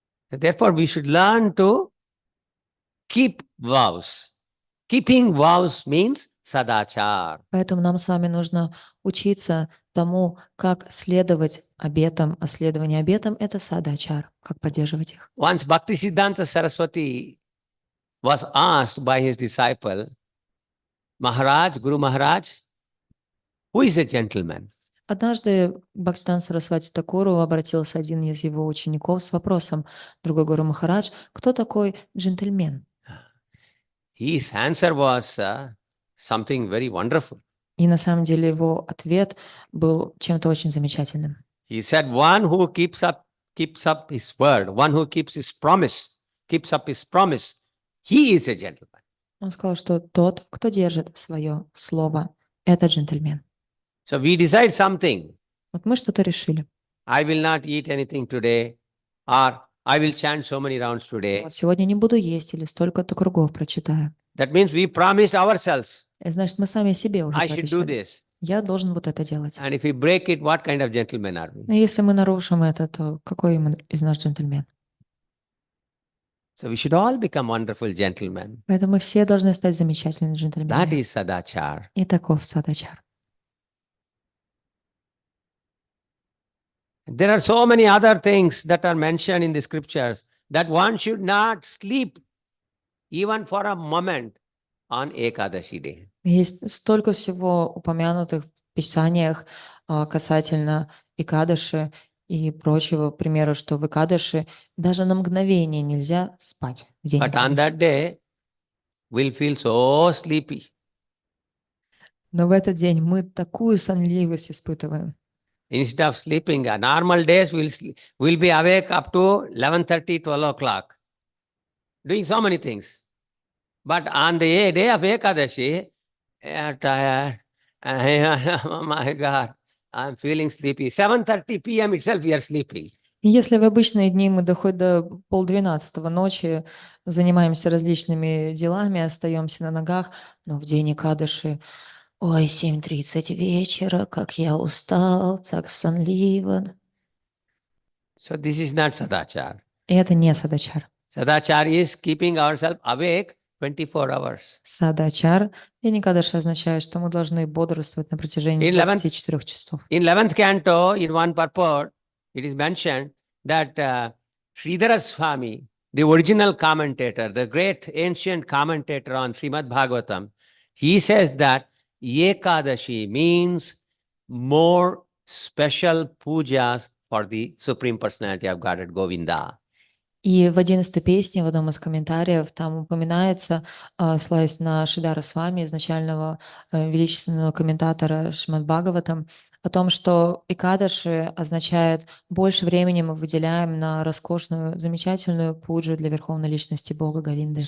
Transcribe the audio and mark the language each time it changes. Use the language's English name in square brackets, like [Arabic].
[English] Therefore, we should learn to keep vows. Keeping vows means sadachar. [Russian] Поэтому нам с вами нужно учиться тому, как следовать обетам, а следование обетам — это садачар, как поддерживать их. [English] Once Bhaktisiddhanta Saraswati was asked by his disciple, Maharaj, Guru Maharaj, who is a gentleman? [Russian] Однажды Бхактисиданта Сарасвати Такуру обратился один из его учеников с вопросом: другой Гуру Махарадж, кто такой джентльмен? [English] His answer was something very wonderful. [Russian] И на самом деле его ответ был чем-то очень замечательным. [English] He said, one who keeps up his word, one who keeps up his promise, he is a gentleman. [Russian] Он сказал, что тот, кто держит свое слово, это джентльмен. [English] So we decide something. [Russian] Вот мы что-то решили. [English] I will not eat anything today, or I will chant so many rounds today. [Russian] Вот сегодня не буду есть или столько-то кругов прочитаю. [English] That means we promised ourselves, [Russian] Это значит, мы сами себе уже [English] I should do [Russian] пообещали. [English] this. [Russian] Я должен вот это делать. [English] And if we break it, what kind of gentlemen are we? [Russian] И если мы нарушим это, то какой из нас джентльмен? [English] So we should all become wonderful gentlemen. [Russian] Поэтому мы все должны стать замечательными [English] That [Russian] джентльменами. [English] is sadachar. [Russian] И таков садачар. [English] There are so many other things that are mentioned in the scriptures that one should not sleep even for a moment on Ekadashi day. [Russian] Есть столько всего упомянутых в Писаниях касательно Экадаши и прочего примера, что в Экадаши даже на мгновение нельзя спать в день [English] But on [Russian] Экадаши. [English] that day, we'll feel so sleepy. [Russian] Но в этот день мы такую сонливость испытываем. [English] Instead of sleeping, normal days we'll be awake up to 11:30, 12 o'clock, doing so many things. But on the day of Ekadashi, tired. Oh my God, I'm feeling sleepy. 7:30 p.m. itself, we are sleeping. [Russian] И если в обычные дни мы доходим до 11:30 ночи, занимаемся различными делами, остаемся на ногах, но в день Экадаши, ой, 7:30 вечера, как я устал, так сонливо. [English] So this is not sadachar. [Russian] И это не садачар. [English] Sadachar is keeping ourselves awake 24 hours. [Russian] Садачар и Никадаши означает, что мы должны бодрствовать на протяжении 24 часов. [English] In 11th canto, in one purport, it is mentioned that Sridhara Swami, the original commentator, the great ancient commentator on Srimad Bhagavatam, he says that Ekadashi means more special pujas for the Supreme Personality of Godhead, Govinda. [Russian] И в 11-й песне, в одном из комментариев, там упоминается, ссылаясь на Шридхара Свами, изначального величественного комментатора Шримад Бхагаватам, о том, что Экадаши означает больше времени мы выделяем на роскошную, замечательную пуджу для Верховной Личности Бога Говинды.